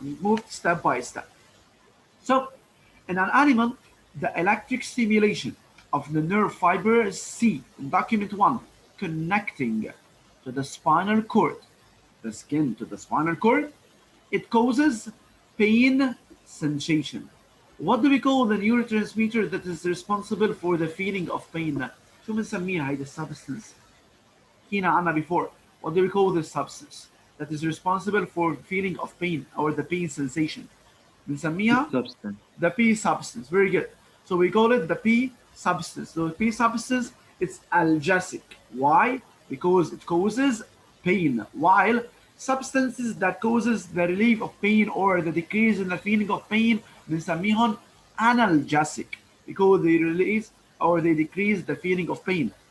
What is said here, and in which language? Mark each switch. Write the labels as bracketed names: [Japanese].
[English] We moved step by step. So in an animal, the electric stimulation of the nerve fiber C in document 1 connecting to the spinal cord, the skin to the spinal cord, it causes pain sensation. What do we call the neurotransmitter that is responsible for the feeling of pain? [Arabic] شو بنسميها هيدي السبستنس؟ حكينا عنها [English] before. What do we call this substance that is responsible for feeling of pain or the pain sensation? [Arabic] بنسميها [English] substance. the P substance. Very good. So we call it the P substance. So the P substance, it's analgesic. Why? Because it causes pain. While substances that causes the relief of pain or the decrease in the feeling of pain, [Arabic] بنسميهم [English] analgesic because they release or they decrease the feeling of pain.